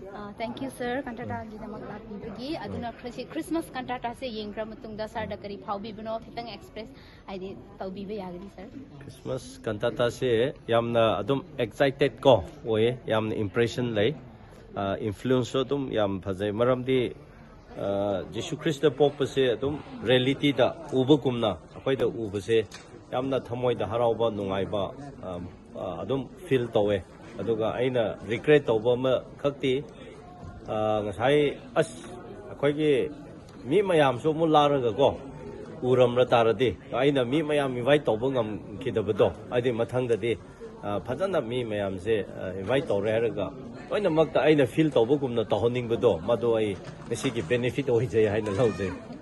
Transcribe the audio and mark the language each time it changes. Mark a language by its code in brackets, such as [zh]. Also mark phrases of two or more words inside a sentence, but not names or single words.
[en] Thank you, sir. [mni] Kantata gina maglapibagi. Aduna Christmas kantata se yengra matungda sir da kari phawbibano khitang express aidi tawbiba yagani sir. Christmas cantata se yamna adum excited ko oye yamna impression lay influence adum yam phajai maramdi Jesus Christ pop se adum reality da ubagumna akhoi da ubase yamna thamoi da harauba nungaiba adum feel tawe aduga aina regret tawba ma khakti ngasai as akhoi gi mi mayam so mu laraga ko uramra taradi aina mi mayam invite tawba ngam khidabado adi mathangdadi phajana mi mayam se invite tawre haraga oina makta aina feel tawba gumna tahonningbado madu ai ngasi gi benefit oi jai haina lauje